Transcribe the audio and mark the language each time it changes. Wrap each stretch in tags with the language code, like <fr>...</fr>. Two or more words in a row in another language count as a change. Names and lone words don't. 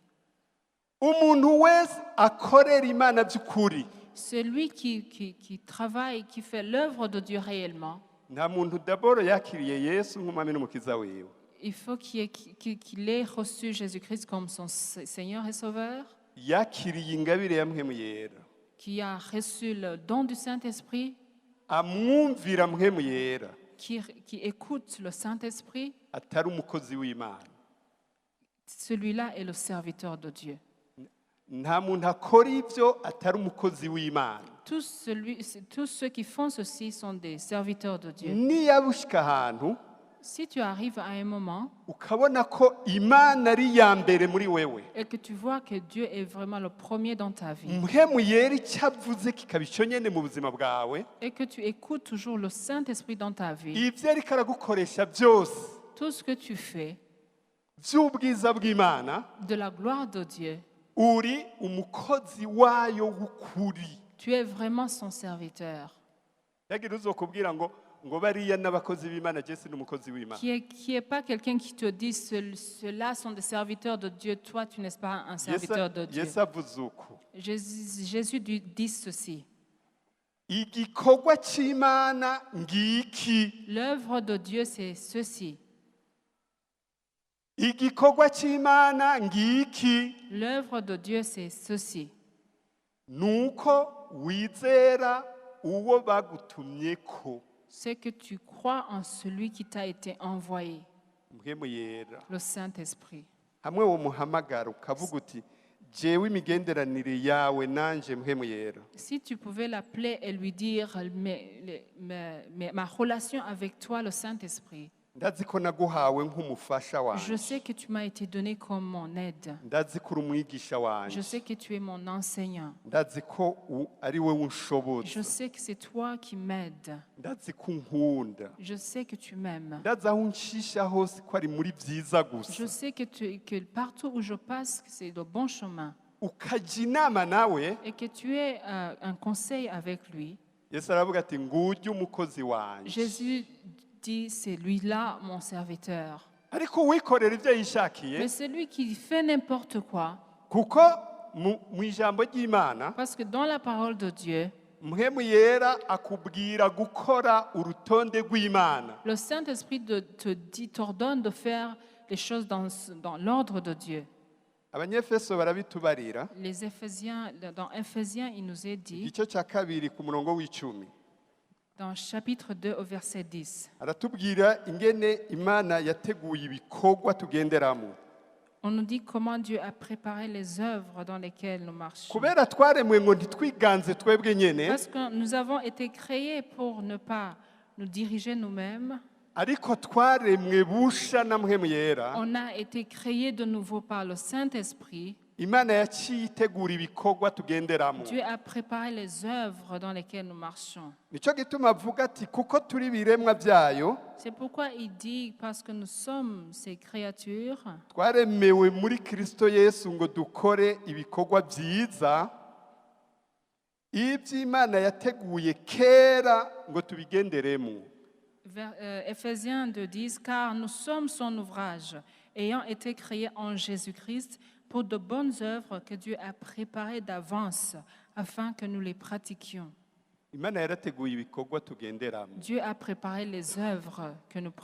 <rn>Umuntu wese akorera Imana by'ukuri</rn> <fr>Celui qui travaille, qui fait l'œuvre de Dieu réellement,</fr> <rn>nta muntu daboro yakiriye Yesu nk'umwami n'umukiza wiwe</rn> <fr>il faut qu'il ait reçu Jésus-Christ comme son Seigneur et Sauveur,</fr> <rn>yakiriye ingabire ya mpwemu yera</rn> <fr>qui a reçu le don du Saint-Esprit,</fr> <rn>amwumvira mpwemu yera</rn> <fr>qui écoute le Saint-Esprit.</fr> <rn>atari umukozi w'Imana.</rn> <fr>Celui-là est le serviteur de Dieu.</fr> <rn>Nta muntu akora ibyo atari umukozi w'Imana.</rn> <fr>Tous ceux qui font ceci sont des serviteurs de Dieu.</fr> <rn>Niba ushika ahantu</rn> <fr>Si tu arrives à un moment</fr> <rn>ukabona ko Imana ari iya mbere muri wewe</rn> <fr>et que tu vois que Dieu est vraiment le premier dans ta vie</fr> <rn>mpwemu yera icyo avuze kikaba icyo nyene mu buzima bwawe</rn> <fr>et que tu écoutes toujours le Saint-Esprit dans ta vie,</fr> <rn>ibyo ariko aragukoresha byose</rn> <fr>tout ce que tu fais</fr> <rn>by'ubwiza bw'Imana</rn> <fr>de la gloire de Dieu,</fr> <rn>uri umukozi wayo w'ukuri.</rn> <fr>tu es vraiment son serviteur.</fr> <rn>Yagira uzokubwira ngo bariya n'abakozi b'Imana Yesu n'umukozi w'Imana.</rn> <fr>Qui est pas quelqu'un qui te dit ceux-là sont des serviteurs de Dieu, toi tu n'es pas un serviteur de Dieu.</fr> <rn>Yesu avuze uko</rn> <fr>Jésus dit ceci.</fr> <rn>igikorwa cy'Imana ngiki</rn> <fr>L'œuvre de Dieu, c'est ceci.</fr> <rn>igikorwa cy'Imana ngiki</rn> <fr>L'œuvre de Dieu, c'est ceci.</fr> <rn>nuko wizera uwo bagutumyeko.</rn> <fr>C'est que tu crois en celui qui t'a été envoyé,</fr> <rn>Mpwemu yera</rn> <fr>le Saint-Esprit.</fr> <rn>hamwe wo muhamagara ukavuga uti jewe imigenderanire yawe nanje mpwemu yera</rn> <fr>Si tu pouvais l'appeler et lui dire ma relation avec toi, le Saint-Esprit,</fr> <rn>ndazi ko naguhawe nk'umufasha</rn> <fr>je</fr> <rn>wanje</rn> <fr>sais que tu m'as été donné comme mon aide.</fr> <rn>ndazi ko uri umwigisha</rn> <fr>Je</fr> <rn>wanje</rn> <fr>sais que tu es mon enseignant.</fr> <rn>ndazi ko ari wowe</rn> <fr>Je</fr> <rn>unshoboza</rn> <fr>sais que c'est toi qui m'aides.</fr> <rn>ndazi ko unkunda</rn> <fr>Je sais que tu m'aimes.</fr> <rn>ndazi aho unshisha hose ko ari muri byiza</rn> <fr>Je</fr> <rn>gusa</rn> <fr>sais que partout où je passe, c'est le bon chemin.</fr> <rn>ukajya inama nawe</rn> <fr>Et que tu es un conseil avec lui.</fr> <rn>Yesu aravuga ati ngujye umukozi wanje</rn> <fr>Jésus dit, c'est lui-là mon serviteur.</fr> <rn>ariko wikorera ibyo yishakiye</rn> <fr>Mais celui qui fait n'importe quoi,</fr> <rn>kuko mu ijambo ry'Imana</rn> <fr>parce que dans la parole de Dieu,</fr> <rn>mpwemu yera akubwira gukora urutonde rw'Imana.</rn> <fr>le Saint-Esprit t'ordonne de faire les choses dans l'ordre de Dieu.</fr> <rn>abanyefeso barabitubarira</rn> <fr>Les Éphésiens, dans Éphésiens, il nous est dit,</fr> <rn>igice cya kabiri ku murongo w'icumi</rn> <fr>dans chapitre 2 au verset 10,</fr> <rn>aratubwira ingene imana yateguye ibikorwa tugenderamo</rn> <fr>on nous dit comment Dieu a préparé les œuvres dans lesquelles nous marchons.</fr> <rn>kubera twaremwe ngo ntitwiganze twebwe nyene</rn> <fr>Parce que nous avons été créés pour ne pas nous diriger nous-mêmes.</fr> <rn>ariko twaremwe busha na mpwemu yera</rn> <fr>On a été créés de nouveau par le Saint-Esprit.</fr> <rn>imana yaciye itegura ibikorwa tugenderamo</rn> <fr>Dieu a préparé les œuvres dans lesquelles nous marchons.</fr> <rn>nicyo gituma avuga ati kuko turi ibiremwa byayo</rn> <fr>C'est pourquoi il dit, parce que nous sommes ces créatures,</fr> <rn>twaremewe muri kristo yesu ngo dukore ibikorwa byiza iby'imana yateguye kera ngo tubigenderemo</rn> <fr>Éphésiens 2:10, car nous sommes son ouvrage, ayant été créés en Jésus-Christ pour de bonnes œuvres que Dieu a préparées d'avance afin que nous les pratiquions.</fr> <rn>imana yarateguye ibikorwa tugenderamo</rn> <fr>Dieu a préparé les œuvres que nous</fr>